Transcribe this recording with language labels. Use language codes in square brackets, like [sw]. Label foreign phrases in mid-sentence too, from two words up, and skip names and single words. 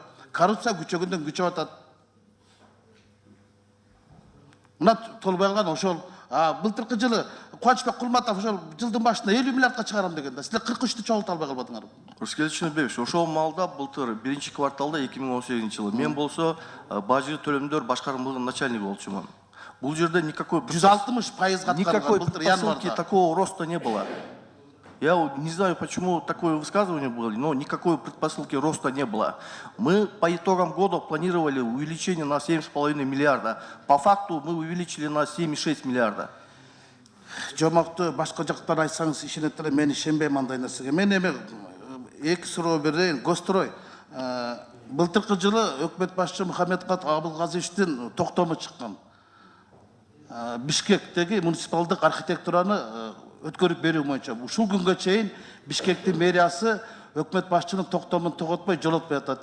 [ky] Коррупция күчөгөндөн күчөп атат. Мына толбой калган ошол былтыркы жылы Кубанычбек Кулматов ошол жылдын башында 50 миллиардка чыгарам дегенде силер 43-тү чогулта албай калбадыңарбы? Рыскелди Чынбекович, ошол маалда былтыр биринчи кварталда 2018 жылы мен болсо бажы төлөмдөр башкармалыгынын начальниги болчумун. Бул жерде никакой 160% [ru] никакой [ky] былтыр [ru] предпосылки [ky] январда. [ru] такого роста не было. Я не знаю, почему такое высказывание было, но никакой предпосылки роста не было. Мы по итогам года планировали увеличение на 7,5 миллиарда. По факту мы увеличили на 7,6 миллиарда. [ky] Жомокту башка жактан айтсаңыз ишенет эле, мен ишенбейм андай нерсеге. Мен эми эки суроо берейин. Гострой былтыркы жылы өкмөт башчы Мухаммедкат Абылгазиевичтин токтому чыккан. Бишкектеги муниципалдык архитектураны өткөрүп берүү боюнча ушул күнгө чейин Бишкектин мэриясы өкмөт башчынын токтомун тоготпой жолотпой атат.